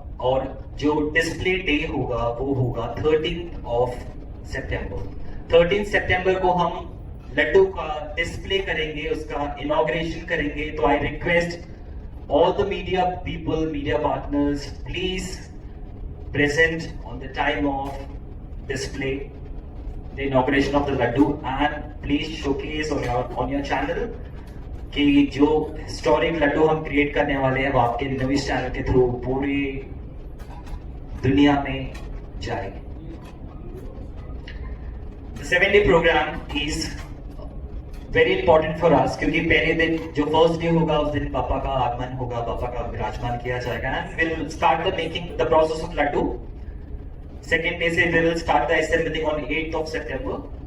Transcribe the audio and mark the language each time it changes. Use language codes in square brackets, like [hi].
[hi] और जो display day होगा वो होगा 13th of September. 13th September को हम लड्डू का डिस्प्ले करेंगे, उसका इनॉग्रेशन करेंगे. [en] तो I request all the media people, media partners, please present on the time of display, the inauguration of the laddu, and please showcase on your channel [hi] कि जो historic laddu हम create करने वाले हैं वो आपके न्यूज़ चैनल के through पूरी दुनिया में जाए. [en] The 7-day program is very important for us, [hi] क्योंकि पहले दिन जो फर्स्ट डे होगा उस दिन पापा का आगमन होगा, पापा का विराजमान किया जाएगा. [en] And will start the making the process of laddu. Second day से will start the assembling on 8th of September.